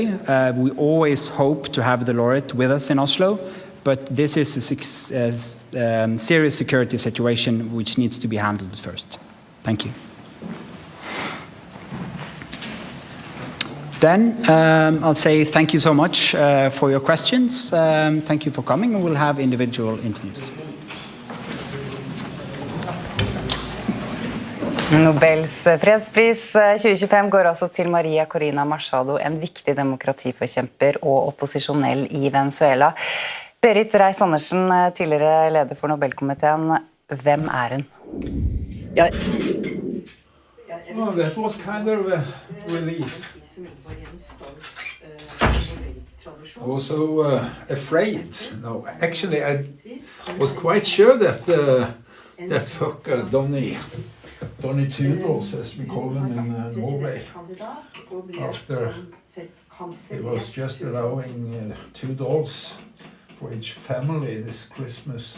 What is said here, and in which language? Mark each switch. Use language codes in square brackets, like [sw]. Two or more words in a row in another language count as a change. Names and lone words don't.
[en] We always hope to have the laureate with us in Oslo, but this is a serious security situation which needs to be handled first. Thank you. Then I'll say thank you so much for your questions. Thank you for coming, and we'll have individual interviews. [no] Nobels fredspris 2025 går også til Maria Corina Machado, en viktig demokratiforkjemper og opposisjonell i Venezuela. Berit Reiss-Andersen, tidligere leder for Nobelkomiteen. Hvem hun? [en] Well, that was kind of a relief. I was so afraid. No, actually, I was quite sure that that fucker Donny Tudors, as we call him in Norway, after he was just allowing $2 for each family this Christmas.